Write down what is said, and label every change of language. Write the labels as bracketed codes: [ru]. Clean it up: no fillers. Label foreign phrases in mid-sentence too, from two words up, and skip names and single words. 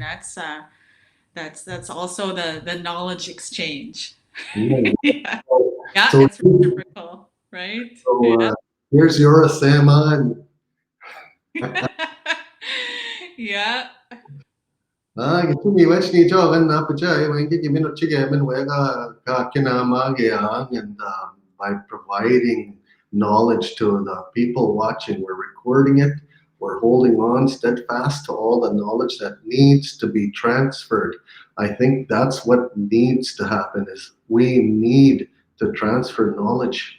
[en] That's also the knowledge exchange. Yeah. Yeah, yeah, So, it's reciprocal, right? Yeah. here's your Sama. Yeah. [luo] Gitu mi wech ni jo gan na pacha when get min chige min wega ka kina magiang [en] and by providing knowledge to the people watching, we're recording it, we're holding on steadfast to all the knowledge that needs to be transferred. I think that's what needs to happen is we need to transfer knowledge.